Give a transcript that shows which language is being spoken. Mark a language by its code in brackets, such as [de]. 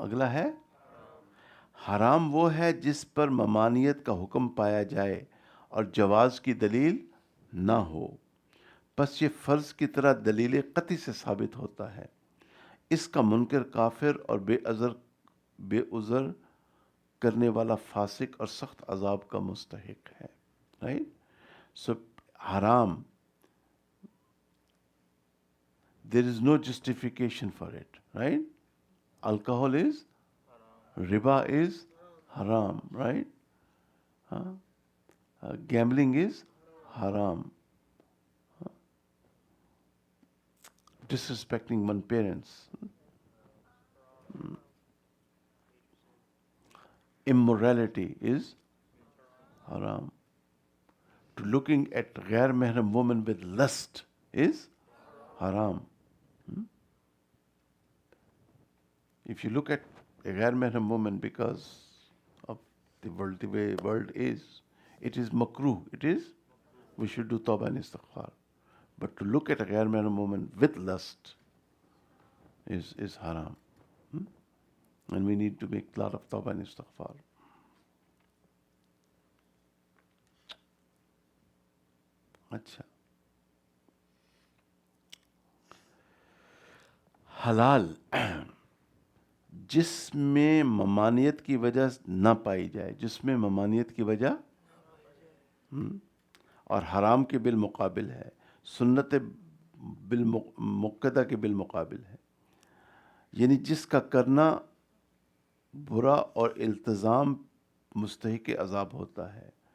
[ur] اگلا ہے حرام وہ ہے جس پر ممانعت کا حکم پایا جائے اور جواز کی دلیل نہ ہو، پس یہ فرض کی طرح دلیل قطعی سے ثابت ہوتا ہے. اس کا منکر کافر اور بے عذر کرنے والا فاسق اور سخت عذاب کا مستحق ہے. [en] Right? So حرام، there is no justification for it. Right? Alcohol is, riba is haram. Right? Gambling is haram. Disrespecting one's parents. Immorality is haram. To looking at ghair mahram woman with lust is haram. If you look at a ghair mahram woman because of the way world is, it is makruh. It is, we should do tawbah and istighfar. But to look at a ghair mahram woman with lust is haram. And we need to make a lot of tawbah and istighfar. [ur] اچھا، حلال جس میں ممانعت کی وجہ نہ پائی جائے، جس میں ممانعت کی وجہ، اور حرام کے بالمقابل ہے، سنت مقدہ کے بالمقابل ہے، یعنی جس کا کرنا برا اور التزام مستحق عذاب ہوتا ہے.